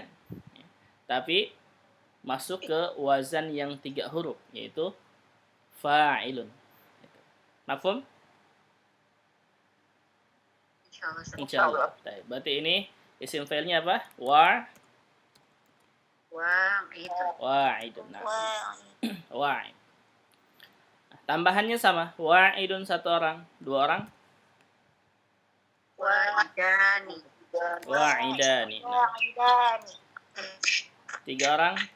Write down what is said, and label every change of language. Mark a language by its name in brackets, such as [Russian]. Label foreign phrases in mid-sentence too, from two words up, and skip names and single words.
[Indonesian] Tapi masuk ke wazan yang 3 huruf yaitu fa'ilun. Mafhum? Insyaallah. Insyaallah. Baik, berarti ini isim fa'ilnya apa? Wa'idun. Nah, wa'id. Tambahannya sama. Wa'idun 1 orang, 2 orang. Wa'idani. Wa'idani. Nah, 3 orang.